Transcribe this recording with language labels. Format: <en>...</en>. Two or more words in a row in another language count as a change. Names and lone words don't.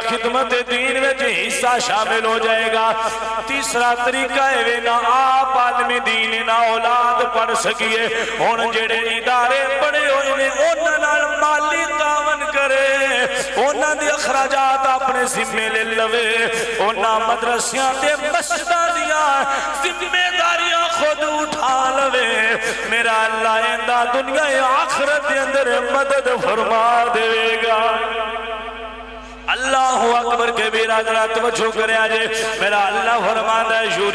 <pa>خدمت دین میں حصہ شامل ہو جائے گا تیسرا طریقہ ہے نہ آپ عالم دین نہ اولاد پڑھ سکیے ہن جڑے ادارے پڑھے ہوئے نے انہاں نال مالی تعاون کرے انہاں دے اخراجات اپنے ذمے لے لوے انہاں مدرسیاں تے مسجداں دیاں ذمہ داریاں خود اٹھا لوے میرا اللہ اندہ دنیا آخرت دے اندر مدد فرما دے گا</pa> <ar>اللہ اکبر کبیرہ</ar> <pa>ذرا توجہ کرے آجے</pa> <ur>میرا اللہ فرماتا ہے</ur>